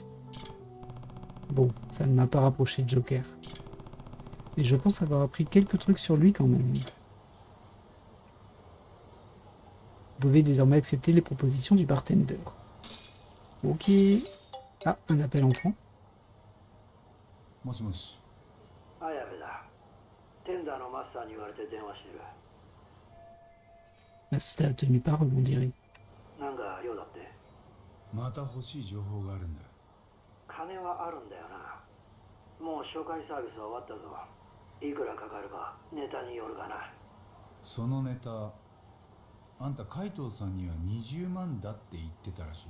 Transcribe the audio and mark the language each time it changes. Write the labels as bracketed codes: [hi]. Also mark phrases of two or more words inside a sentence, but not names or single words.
[fr] Bon, ça ne m'a pas rapproché de Joker. Mais je pense avoir appris quelques trucs sur lui quand même. Vous pouvez désormais accepter les propositions du bartender. Ok. Ah, un appel entrant. [ja] もしもし。綾部だ。テンダーのマスターに言われて電話してる。 [fr] Master tenu par on dirait. [ja] なんか用だって。また欲しい情報があるんだ。金はあるんだよな。もう紹介サービスは終わったぞ。いくらかかるかネタによるがな。そのネタ、あんた海藤さんには20万だって言ってたらしい。